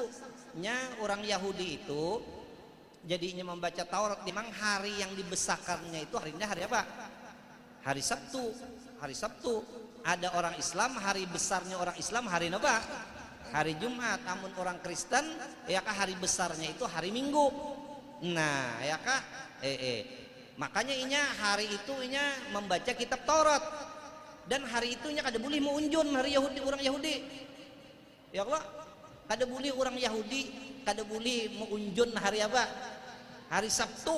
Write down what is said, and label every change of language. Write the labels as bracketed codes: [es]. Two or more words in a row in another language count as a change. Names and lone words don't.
[id] Nya orang Yahudi itu jadinya membaca Taurat, memang hari yang dibesarkannya itu harinya hari apa? Hari Sabtu. Hari Sabtu. Ada orang Islam, hari besarnya orang Islam hari apa? Hari Jumat. Namun orang Kristen ya kah hari besarnya itu hari Minggu. Nah, ya kah? Makanya inya hari itu inya membaca kitab Taurat. Dan hari itu [bjn] inya kada boleh meunjun [id] hari Yahudi, orang Yahudi. Ya Allah, kada boleh orang Yahudi, kada boleh meunjun hari apa? Hari Sabtu.